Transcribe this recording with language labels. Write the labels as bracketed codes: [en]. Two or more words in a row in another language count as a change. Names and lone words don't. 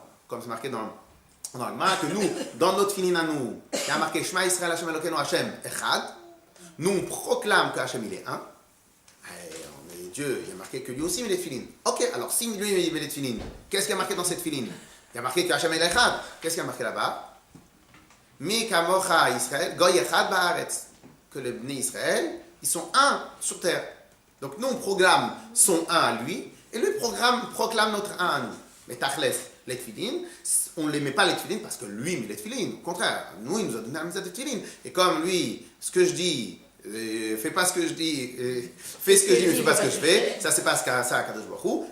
[fr] Comme c'est marqué dans le Gemara, que nous, dans notre Tfilin à nous, il y a marqué [he] שמע ישראל השם אלוקינו השם אחד, [fr] nous on proclame que Hashem il est un. Et Dieu, il y a marqué que lui aussi met les tfilin. Ok, alors si lui il met les tfilin, qu'est-ce qu'il y a marqué dans cette tfilin? Il y a marqué que Hashem il est Echad. Qu'est-ce qu'il y a marqué là-bas? [he] מי כמוך ישראל, גוי אחד בארץ. [fr] que les Bnei Israël, ils sont un sur terre. Donc nous, on proclame son un à lui, et lui proclame notre un à nous. Mais Tachles, les tefilin, on ne les met pas les tefilin parce que lui met les tefilin. Au contraire, nous, il nous a donné la mitzvah de tefilin. Et comme lui, ce que je dis, fais pas ce que je dis, fais ce que je dis, mais fais pas ce que je fais, ça c'est pas ça à Kadosh Baruch Hu.